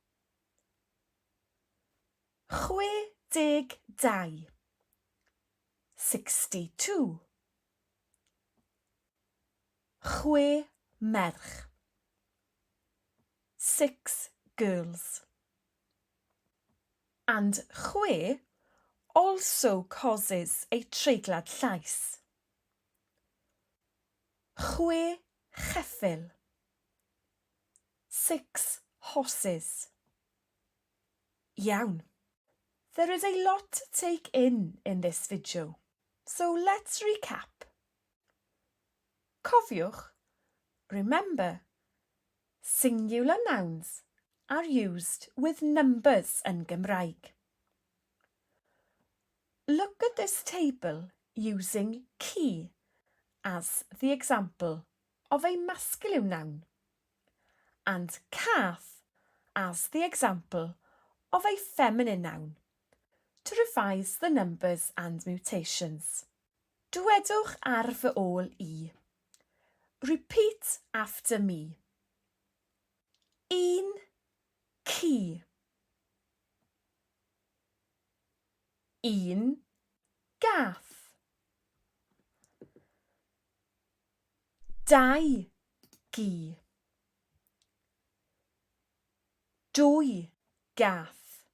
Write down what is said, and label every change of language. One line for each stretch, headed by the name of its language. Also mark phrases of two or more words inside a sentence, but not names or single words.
English: 62, 62. 6 merch, 6 girls. And chwe also causes a
Welsh: treiglad llais.
English: 6 cheffyl, 6 horses.
Welsh: Iawn.
English: There is a lot to take in this video, so let's recap. Cofiwch, remember, singular nouns are used with numbers
Welsh: yn Gymraeg.
English: Look at this table using ci as the example of a masculine noun and cath as the example of a feminine noun to revise the numbers and mutations.
Welsh: Dywedwch ar fy ôl i.
English: Repeat after me.
Welsh: Un ci. Un gath. Dau gi. Dwy gath.